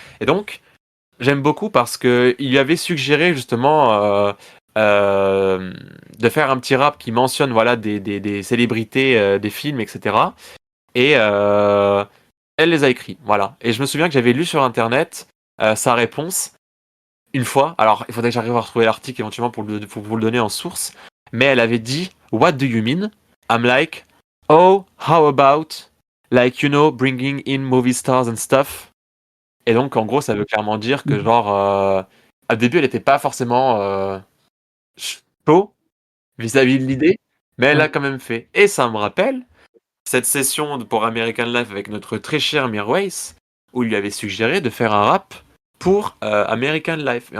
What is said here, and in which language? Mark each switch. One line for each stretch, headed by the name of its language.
French: Et donc, j'aime beaucoup parce que il lui avait suggéré justement de faire un petit rap qui mentionne voilà des célébrités des films, etc. Et elle les a écrits, voilà. Et je me souviens que j'avais lu sur internet sa réponse une fois. Alors, il faudrait que j'arrive à retrouver l'article éventuellement pour vous le donner en source. Mais elle avait dit
English: What do you mean? I'm like, oh, how about, like, you know, bringing in movie stars and stuff.
French: Et donc, en gros, ça veut clairement dire que, genre, au début, elle n'était pas forcément chaud vis-à-vis de l'idée, mais elle l'a Ouais. quand même fait. Et ça me rappelle cette session pour American Life avec notre très cher Mirwais, où il lui avait suggéré de faire un rap pour American Life.